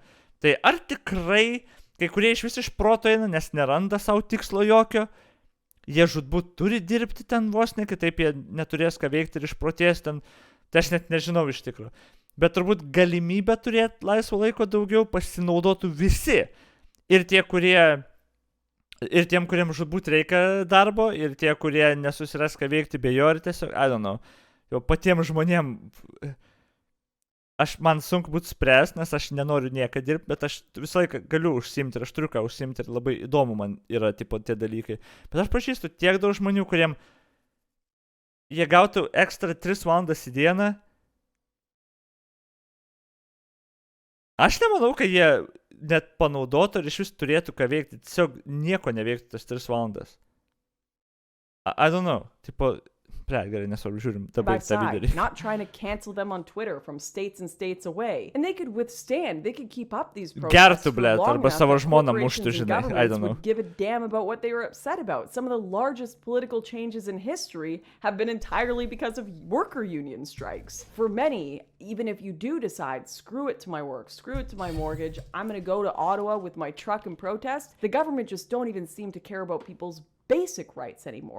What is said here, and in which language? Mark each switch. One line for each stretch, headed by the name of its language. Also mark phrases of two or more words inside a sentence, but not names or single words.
Lithuanian: Tai ar tikrai kai kurie iš vis iš proto eina, nes neranda savo tikslo jokio, jie žudbūt turi dirbti ten vos ne, kitaip jie neturės ką veikti ir išprotės ten, tai aš net nežinau iš tikrųjų. Bet turbūt galimybę turėti laisvo laiko daugiau pasinaudotų visi. Ir tie, kuriem žudbūt reikia darbo, ir tie, kurie nesusiras ką veikti be jo, ir tiesiog,
English: I don't know,
Lithuanian: jau patiems žmonėm, man sunku būtų spręs, nes aš nenoriu nieką dirbti, bet aš visą laiką galiu užsiimti ir aš turiu ką užsiimti ir labai įdomu man yra tie dalykai. Bet aš pažįstu tiek daug žmonių, kuriem jie gautų ekstra 3 valandas į dieną. Aš nemanau, kad jie net panaudotų ir iš vis turėtų ką veikti, tiesiog nieko neveiktų tas 3 valandas.
English: I don't know,
Lithuanian: Gerai, nesvarbu, žiūrim
English: by
Lithuanian: dabar tą
English: side,
Lithuanian: videą.
English: not trying to cancel them on Twitter from states and states away. And they could withstand, they could keep up these protests
Lithuanian: Gertų,
English: for
Lithuanian: blet,
English: long
Lithuanian: arba
English: enough
Lithuanian: savo
English: that
Lithuanian: žmoną
English: corporations
Lithuanian: muštų,
English: and
Lithuanian: žinai, I
English: governments don't know. would give a damn about what they were upset about. Some of the largest political changes in history have been entirely because of worker union strikes. For many, even if you do decide, screw it to my work, screw it to my mortgage, I'm going to go to Ottawa with my truck and protest, the government just don't even seem to care about people's basic rights anymore.